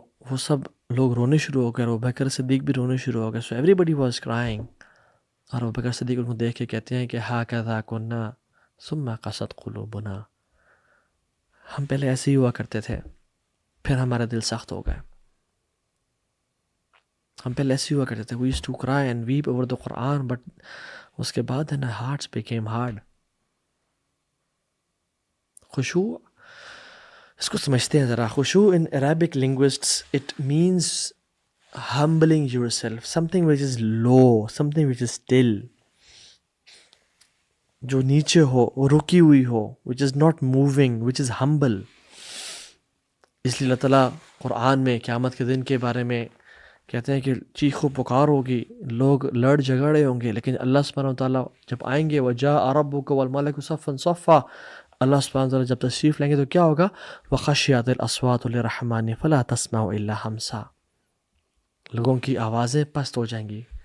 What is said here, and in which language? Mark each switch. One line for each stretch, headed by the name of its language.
Urdu: وہ سب لوگ رونے شروع ہو گئے، اور ابوبکر صدیق بھی رونے شروع ہو گئے.
English: So everybody was crying.
Urdu: اور ابوبکر صدیق ان کو دیکھ کے کہتے ہیں کہ
Arabic: ہاکذا کنا ثم قست قلوبنا،
Urdu: ہم پہلے ایسے ہی ہوا کرتے تھے، پھر ہمارا دل سخت ہو گئے. ہم پہلے ایسے ہی ہوا کرتے تھے.
English: We used to cry and weep over the Quran, but
Urdu: اس کے بعد
English: our hearts became hard.
Urdu: خشوع، اس کو سمجھتے ہیں ذرا.
English: خشوع in Arabic linguists it means humbling yourself, something which is low, something which is still,
Urdu: جو نیچے ہو، وہ رکی ہوئی ہو,
English: which is not moving, which is humble.
Urdu: اس لیے اللہ تعالیٰ قرآن میں قیامت کے دن کے بارے میں کہتے ہیں کہ چیخ و پکار ہوگی، لوگ لڑ جھگڑے ہوں گے، لیکن اللہ سبحانہ وتعالیٰ جب آئیں گے
Arabic: وَجَاءَ رَبُّكَ وَالْمَلَكُ صَفًّا صَفًّا،
Urdu: اللہ سبحانہ وتعالیٰ جب تشریف لیں گے تو کیا ہوگا؟
Arabic: وَخَشِّعَتِ الْأَصْوَاتُ لِلرَّحْمَنِ فَلَا تَسْمَعُ إِلَّا ہَمْسًا،
Urdu: لوگوں کی آوازیں پست ہو جائیں گی.